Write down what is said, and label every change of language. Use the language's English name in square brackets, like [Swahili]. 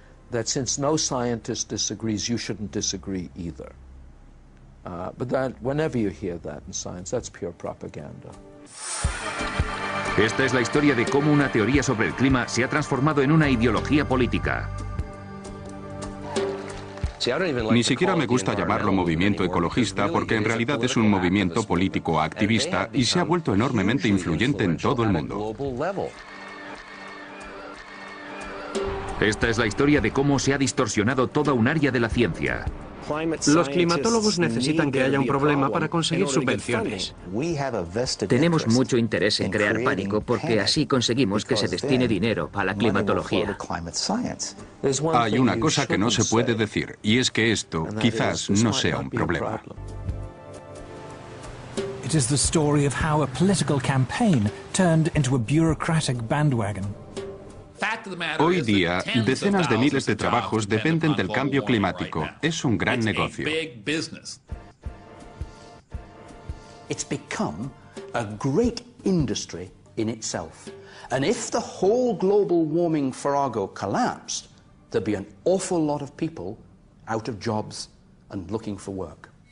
[English] that since no scientist disagrees, you shouldn't disagree either. But that, whenever you hear that in science, that's pure propaganda. [Spanish] Esta es la historia de cómo una teoría sobre el clima se ha transformado en una ideología política. Ni siquiera me gusta llamarlo movimiento ecologista porque en realidad es un movimiento político activista y se ha vuelto enormemente influyente en todo el mundo. Esta es la historia de cómo se ha distorsionado toda un área de la ciencia. Los climatólogos necesitan que haya un problema para conseguir subvenciones. Tenemos mucho interés en crear pánico porque así conseguimos que se destine dinero a la climatología. Hay una cosa que no se puede decir, y es que esto quizás no sea un problema. [English] It is the story of how a political campaign turned into a bureaucratic bandwagon. [Spanish] Hoy día, decenas de miles de trabajos dependen del cambio climático. Es un gran negocio. [English] It's become a great industry in itself. And if the whole global warming farrago collapsed, there'd be an awful lot of people out of jobs and looking for work.